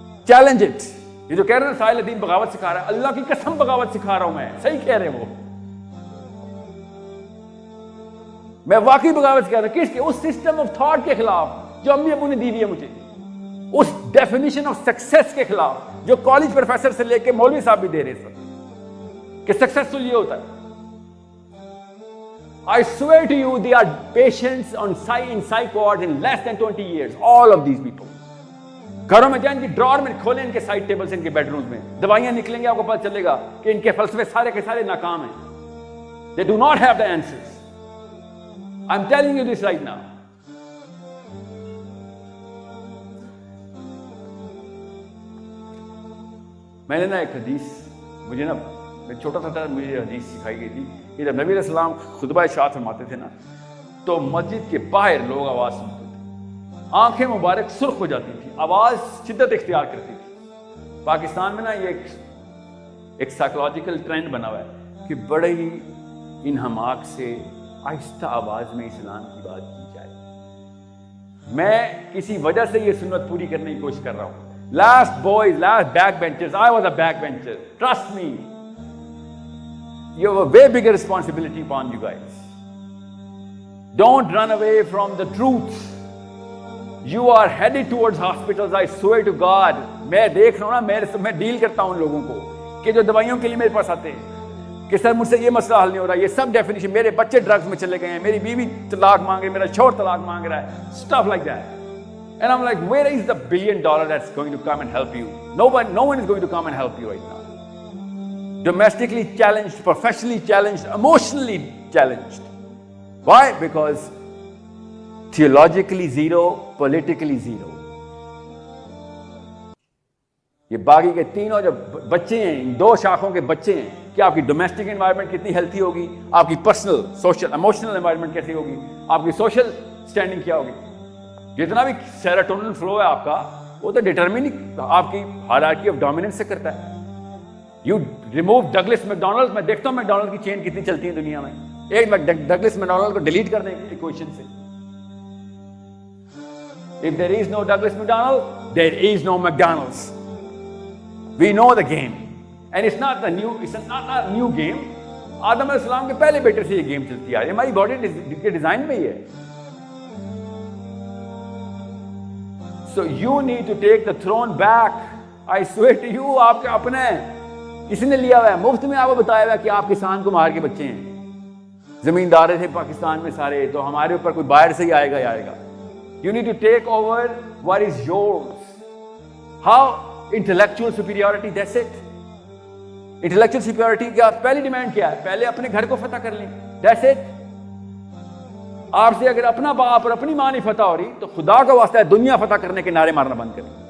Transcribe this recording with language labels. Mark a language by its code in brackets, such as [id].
[en] Challenge it. [ur] یہ جو کہہ رہے ہیں ساحل الدین بغاوت سکھا رہا ہے, اللہ کی قسم بغاوت سکھا رہا ہوں میں. صحیح کہہ رہے ہیں وہ, میں واقعی بغاوت سکھا رہا ہوں. کس کے؟ اس سسٹم آف تھاٹ کے خلاف جو امی ابو نے دی ہوئی ہے مجھے, اس ڈیفینیشن آف سکسیس کے خلاف جو کالج پروفیسر سے لے کے مولوی صاحب بھی دے رہے ہیں کہ سکسیسفل یہ ہوتا ہے. [en] I swear to you, they are patients in psych wards in less than 20 years. All of these people. [ur] گھروں میں جائیں, ان کی ڈرار میں کھولیں, ان کے سائڈ ٹیبلز, ان کے بیڈ رومز میں دوائیاں نکلیں گے, آپ کو پتہ چلے گا کہ ان کے فلسفے سارے کے سارے ناکام ہیں. [en] They do not have the answers. I'm telling you this right now. [ur] میں نے نا ایک حدیث, مجھے نا چھوٹا سا تھا, مجھے حدیث سکھائی گئی تھی کہ جب نبی علیہ السلام خطبہ ارشاد فرماتے تھے نا تو مسجد کے باہر لوگ آواز سنتے تھے, آنکھیں مبارک سرخ ہو جاتی تھی, آواز شدت اختیار کرتی تھی. پاکستان میں نا یہ ایک سائیکولوجیکل ٹرینڈ بنا ہوا ہے کہ بڑے ہی انہماک سے آہستہ آواز میں اسلام کی بات کی جائے. میں کسی وجہ سے یہ سنت پوری کرنے کی کوشش کر رہا ہوں. [en] Last boys, last backbenchers, I was a backbencher. Trust me. You have a way bigger responsibility upon you guys. Don't run away from the truth. You are headed towards hospitals, I swear to God. [ur] میں دیکھ رہا ہوں نا, میں deal کرتا ہوں ان لوگوں کو کہ جو دوائیوں کے لیے میرے پاس آتے ہیں. کہ سر مجھ سے یہ مسئلہ حل نہیں ہو رہا, یہ سب ڈیفینیشن, میرے بچے ڈرگز میں چلے گئے ہیں, میری بیوی طلاق مانگ رہی ہے, میرا شوہر طلاق مانگ رہا ہے, [en] stuff like that. And I'm like, where is the $1 billion that's going to come and help you? No one is going to come and help you right now. Domestically challenged, professionally challenged, emotionally challenged. Why? Because theologically zero, politically zero. [ur] یہ باقی کے تینوں جو بچے ہیں, ان دو شاخوں کے بچے ہیں, کہ آپ کی ڈومیسٹک انوائرمنٹ کتنی ہیلتھی ہوگی, آپ کی پرسنل سوشل ایموشنل انوائرمنٹ کیسی ہوگی, آپ کی سوشل اسٹینڈنگ کیا ہوگی. جتنا بھی سیروٹونن فلو ہے آپ کا, وہ تو ڈیٹرمننگ آپ کی ہائرارکی آف ڈومیننس سے کرتا ہے. یو ریموو ڈگلس میکڈونلڈ, میں دیکھتا ہوں میکڈونلڈ کی چین کتنی چلتی ہے دنیا میں, ایک ڈگلس میکڈونلڈ کو ڈیلیٹ کر دیں ایکویشن سے. [en] If there is no Douglas McDonald, there is no McDonald's. We know the game, and it's not a new game. [ur] آدم علیہ السلام کے پہلے بیٹے سے یہ گیم چلتی آ رہی ہے, ہماری باڈی کے ڈیزائن میں ہی ہے. [en] So you need to take the throne back. I swear to you, [ur] آپ کے اپنے کسی نے لیا ہوا ہے, مفت میں آپ کو بتایا ہوا ہے کہ آپ کسان کو مار کے بچے ہیں, زمیندار تھے پاکستان میں سارے, تو ہمارے اوپر کوئی باہر سے ہی آئے گا. [en] You need to take over what is yours. How? Intellectual superiority, that's it. [ur] Intellectual superiority کا پہلی ڈیمانڈ کیا ہے؟ پہلے اپنے گھر کو فتح کر لیں, [en] that's it. [ur] آپ سے اگر اپنا باپ اور اپنی ماں نہیں فتح ہو رہی تو خدا کا واسطہ ہے دنیا فتح کرنے کے نعرے مارنا بند کریں.